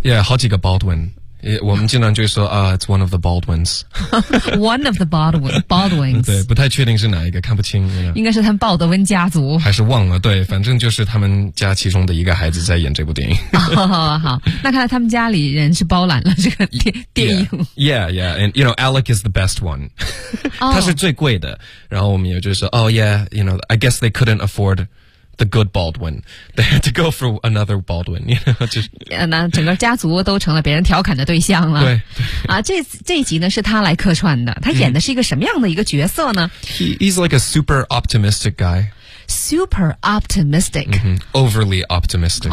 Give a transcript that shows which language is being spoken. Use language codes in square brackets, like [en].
[en] Yeah, yeah, [zh] 好几个 [en] Baldwin. [zh] 我们经常就说啊、 [en] it's one of the Baldwins. one of the Baldwins. [zh] 对，不太确定是哪一个，看不清。 [en] You know? [zh] 应该是他们鲍德温家族。还是忘了，对，反正就是他们家其中的一个孩子在演这部电影。 oh, oh, oh, 好，那看来他们家里人是包揽了这个电影。 [en] Yeah, yeah, yeah, and you know, Alec is the best one. [zh] 、oh. 他是最贵的。然后我们也就说 [en] oh yeah, you know, I guess they couldn't afford... The good Baldwin. They had to go for another Baldwin. You know, [zh] 就是、那整个家族都成了别人调侃的对象了。对。啊、这一集呢是他来客串的。他演的是一个什么样的一个角色呢、 [en] He's like a super optimistic guy. Super optimistic.、 Mm-hmm. Overly optimistic.